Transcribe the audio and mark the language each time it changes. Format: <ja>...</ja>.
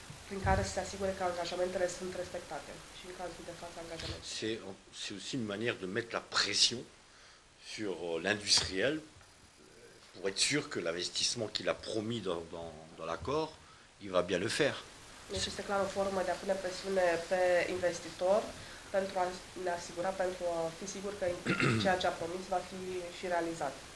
<ro>Prin care să se asigure că angajamentele sunt respectate și în cazul de față angajamente.</ro> <fr>C'est aussi une manière de mettre la pression sur l'industriel pour être sûr que l'investissement qu'il a promis dans l'accord, il va bien le faire.</fr> <ro>Deci este clar o formă de a pune presiune pe investitor pentru a ne asigura, pentru a fi sigur că ceea ce a promis va fi și realizat.</ro>